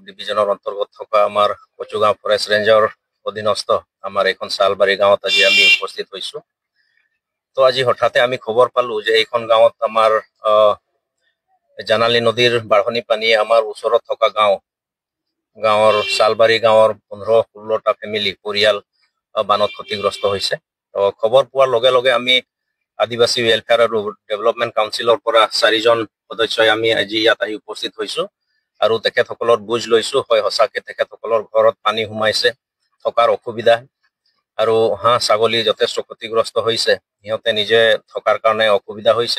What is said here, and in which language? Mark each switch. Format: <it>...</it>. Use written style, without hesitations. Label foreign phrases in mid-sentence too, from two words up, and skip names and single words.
<as>ডিভিজনের অন্তর্গত থকা আমার কচুগাঁও</as> <en>forest range</en> <as>অধীনস্থ আমার এখন শালবাড়ি গাঁৱত আজি আমি উপস্থিত হয়েছো। তো আজি হঠাতে আমি খবর পালো যে এইখন গাঁৱত আমার জানালী নদীর বাঢ়নী পানীয়ে আমার ওচৰত থকা গাঁৱৰ শালবাড়ি গাঁৱৰ 15-16টা ফেমিলি পৰিয়াল বানত ক্ষতিগ্ৰস্ত হৈছে। তো খবৰ পোৱাৰ লগে লগে আমি আদিবাসী ওয়েলফেয়ার আৰু</as> <en>development council</en> <as>পৰা 4জন সদস্যই আমি আজি ইয়াত আহি উপস্থিত হৈছো আৰু তেখেতসকলৰ বুজ লৈছো হয় সঁচাকে তেখেতসকলৰ ঘৰত পানী সোমাইছে, থকাৰ অসুবিধা আৰু হাঁহ ছাগলী যথেষ্ট ক্ষতিগ্ৰস্ত হৈছে, সিহঁতে নিজে থকাৰ কাৰণে অসুবিধা হৈছে।</as>